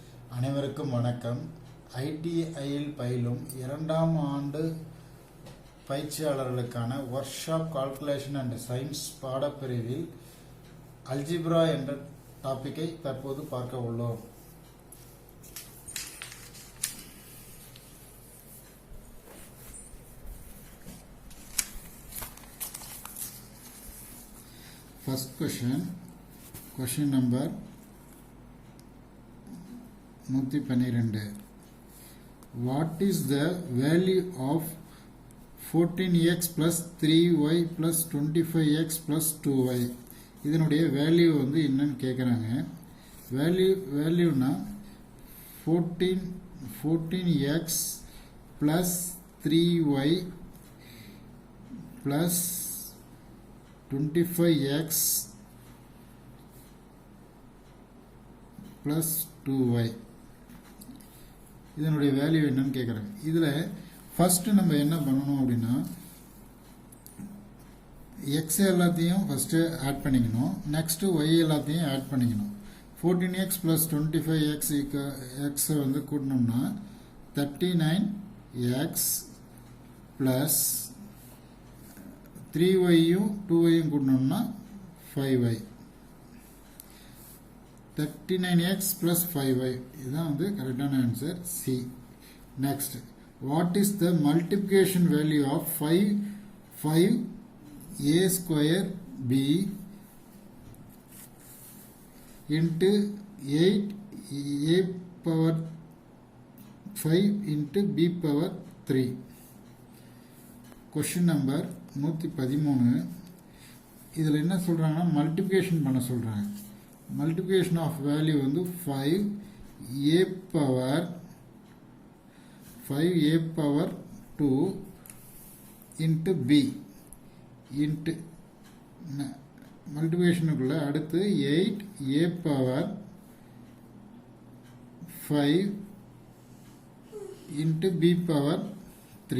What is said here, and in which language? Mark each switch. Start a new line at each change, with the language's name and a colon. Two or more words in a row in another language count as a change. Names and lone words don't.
Tamil: அனைவருக்கும் வணக்கம். ஐடிஐயில் பயிலும் 2ஆம் ஆண்டு பயிற்சியாளர்களுக்கான
English: workshop calculation and science
Tamil: பாடப்பிரிவில் அல்ஜிப்ரா என்ற டாபிக்கை தற்போது பார்க்க உள்ளோம்.
English: First question number 112. What is the value of 14x plus 3y plus 25x plus 2y?
Tamil: இதனுடைய வேல்யூ வந்து என்னன்னு கேட்குறாங்க. வேல்யூனா
English: 14x plus 3y plus 25x plus 2y
Tamil: இதனுடைய வேல்யூ என்னன்னு கேட்குறாங்க. இதில் ஃபஸ்ட்டு நம்ம என்ன பண்ணணும் அப்படின்னா எக்ஸ் எல்லாத்தையும் ஃபஸ்ட்டு ஆட் பண்ணிக்கணும், நெக்ஸ்ட்டு ஒய் எல்லாத்தையும் ஆட் பண்ணிக்கணும். 14x ப்ளஸ் 25x எக்ஸை வந்து கூட்டினோம்னா 39x ப்ளஸ் 3yயும் 2yயும் கூட்டினோம்னா 5y.
English: 39x plus 5y
Tamil: இதுதான் வந்து கரெக்டான ஆன்சர் சி.
English: Next, what is the multiplication value of 5a square b into 8a power 5 into b power 3. Question number 113.
Tamil: இதில் என்ன சொல்கிறாங்கன்னா மல்டிப்ளிகேஷன் பண்ண சொல்கிறாங்க.
English: multiplication of value வந்து 5a power 2 into b into
Tamil: மல்டிப்ளிகேஷனுக்குள்ள அடுத்து
English: 8a power 5 into b power 3.